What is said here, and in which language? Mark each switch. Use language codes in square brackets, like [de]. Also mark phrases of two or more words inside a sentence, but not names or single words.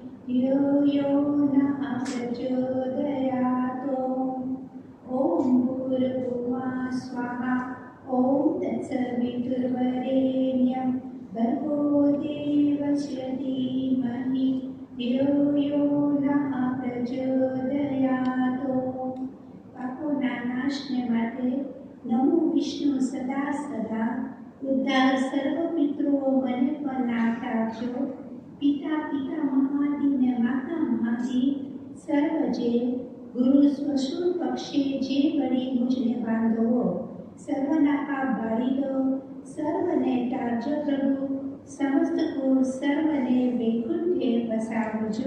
[sa] यो यो न प्रचोदयात्. ॐ भूर्भुवः स्वाहा. ॐ तत्सवितुर्वरेण्यम्. भर्गो देवस्य धीमहि. यो यो न प्रचोदयात्. [gu] પાપોના નાશને માટે નમો વિષ્ણુ સદા સદા ઉદ્ધાર સર્વ પિતૃઓ મને પણ નાથ આપજો. પિતા પિતા મહાદી ને માતા મહાદી સર્વ જે ગુરુ સ્વશુર પક્ષે જે વળી મુજને બાંધવો સર્વના પાપ બાળી દો સર્વને તાજો પ્રભુ સમસ્ત કુળ સર્વને વૈકુંઠે વસાવજો.